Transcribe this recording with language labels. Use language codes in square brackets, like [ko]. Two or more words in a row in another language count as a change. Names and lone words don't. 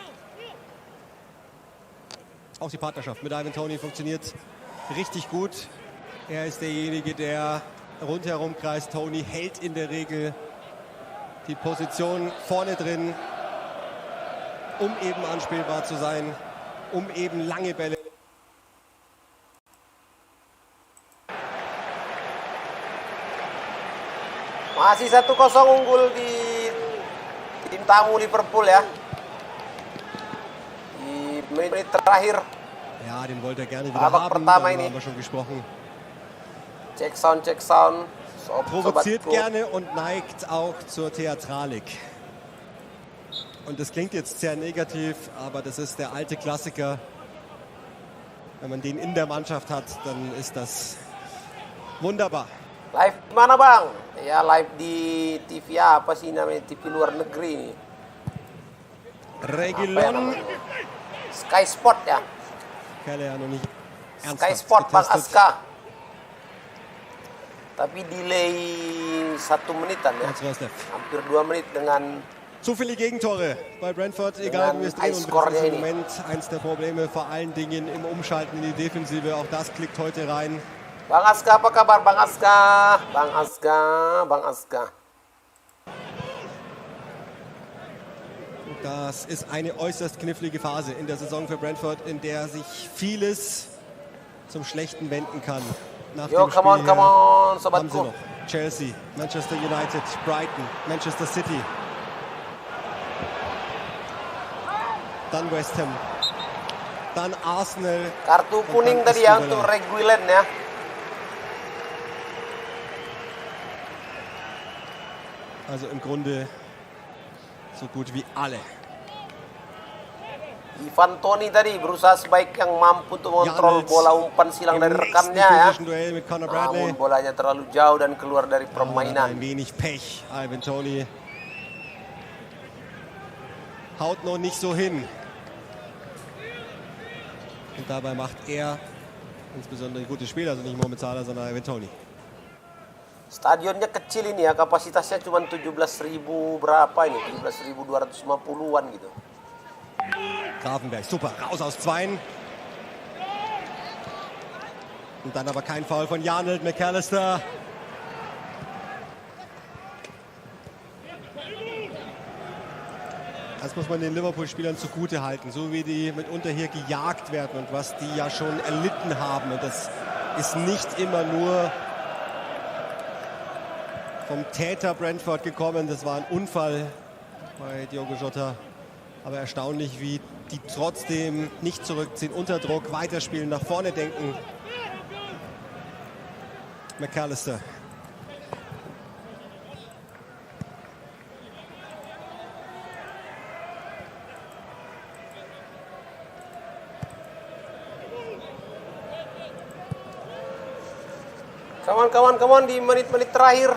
[de] Auch die Partnerschaft mit Ivan Toney funktioniert richtig gut. Er ist derjenige, der rundherum kreist. Toney hält in der Regel die Position vorne drin, um eben anspielbar zu sein, um eben lange Bälle. [id] Masih 1-0 unggul di tim tamu Liverpool ya. Di menit terakhir. [de] Ja, den wollte er gerne wieder [id] Babak [de] haben, [id] pertama [de] darüber [id] ini. [de] haben wir schon gesprochen. [en] Check sound. [de] Provoziert [id] Sobatku. [de] gerne und neigt auch zur Theatralik. Und das klingt jetzt sehr negativ, aber das ist der alte Klassiker. Wenn man den in der Mannschaft hat, dann ist das wunderbar. [id] Live di mana Bang? Ya live di TV apa sih namanya, TV luar negeri nih. Reguilon. Sky Sport ya. [de] Kalian noch nicht ernsthaft [id] Sky Sport Bang [de] getestet. [id] Aska. Tapi delay 1 menitan ya. Hampir 2 Menit dengan [de] zu viele Gegentore bei Brentford, egal wie es drehen und das ist im Moment eins der Probleme, vor allen Dingen im Umschalten in die Defensive. Auch das klickt heute rein. [id] Bang Aska, apa kabar Bang Aska? Bang Aska, Bang Aska. [de] Das ist eine äußerst knifflige Phase in der Saison für Brentford, in der sich vieles zum Schlechten wenden kann. Nach dem Spiel [en] come on, [de] haben sie [id] sobatku. [de] noch Chelsea, Manchester United, Brighton, Manchester City. Dann West Ham. Dann Arsenal. [id] Kartu kuning tadi ya untuk Reguilon ya. [de] Also im Grunde so gut wie alle. [id] Ivan Toney tadi berusaha sebaik yang mampu untuk mengontrol bola umpan silang dari rekannya ya. Namun bolanya terlalu jauh dan keluar dari permainan. [de] Ein wenig Pech. Ivan Toney haut noch nicht so hin. Und dabei macht er insbesondere ein gutes Spiel, also nicht Momentana, sondern Ivan Toney. [id] Stadionnya kecil ini ya, kapasitasnya cuma 17.000 berapa ini, 17.250-an gitu. [de] Grafenberg, super, raus aus Zweien. Und dann aber kein Foul von Janelt, McAllister. Das muss man den Liverpool-Spielern zugute halten, so wie die mitunter hier gejagt werden und was die ja schon erlitten haben. Und das ist nicht immer nur vom Täter Brentford gekommen. Das war ein Unfall bei Diogo Jota. Aber erstaunlich, wie die trotzdem nicht zurückziehen, unter Druck, weiterspielen, nach vorne denken. McAllister. [id] Kawan-kawan di menit-menit terakhir.